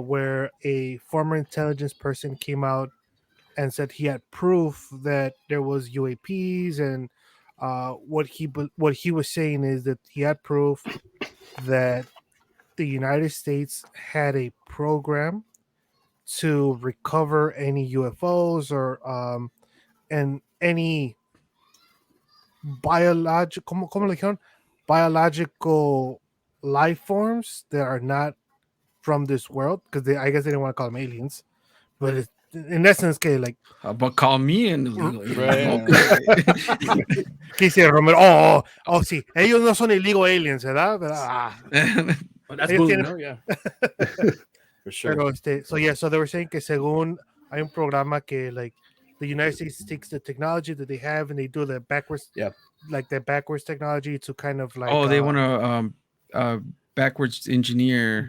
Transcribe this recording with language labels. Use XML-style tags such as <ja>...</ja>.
<en>where a former intelligence person came out and said he had proof that there was UAPs, and what he was saying is that he had proof that the United States had a program to recover any UFOs or and any ¿cómo le dijeron? Biological life forms that are not from this world, because I guess they didn't want to call them aliens, but it's, in essence, que like But call me an illegal alien. Right.</en> <es>que dice Romero, oh sí, ellos no son illegal aliens, ¿verdad? Ah.</es> <en>Oh, that's</en> <es>Ellos</es> <en>boom,</en> <es>tienen-</es> <en>no? Yeah. For sure. Pero so they were saying que según hay un programa que like the United States takes the technology that they have and they do the backwards, like that backwards technology to kind of like they want to backwards engineer.</en>